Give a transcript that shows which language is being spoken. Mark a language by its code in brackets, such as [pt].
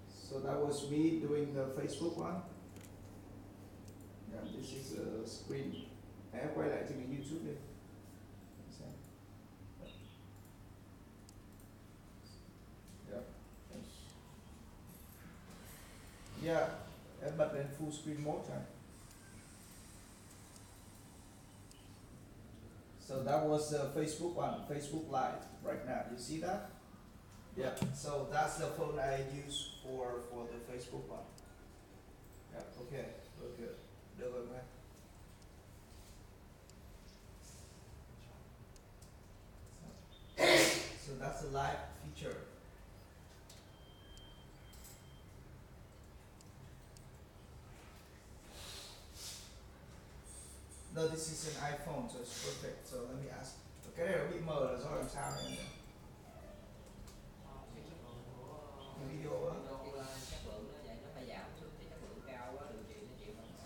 [en] So that was me doing the Facebook one. Yeah, this is a screen. [vi] Em quay lại trên cái YouTube đi. Xem. [en] Yeah. Yeah, [vi] em bật lên full screen mode rồi. [en] So that was the Facebook one, Facebook Live right now. You see that? Yeah. So that's the phone I use for the Facebook one. Yeah. Okay. Look good. [vi] Được rồi mấy. [en] So that's the live feature. No, this is an iPhone, so it's perfect. So let me ask. [vi] Cái này nó bị mờ là do làm sao nhỉ? Cái video á. Chất lượng nó vậy, nó phải giảm xuống thì chất lượng cao quá, điều trị nó chịu không?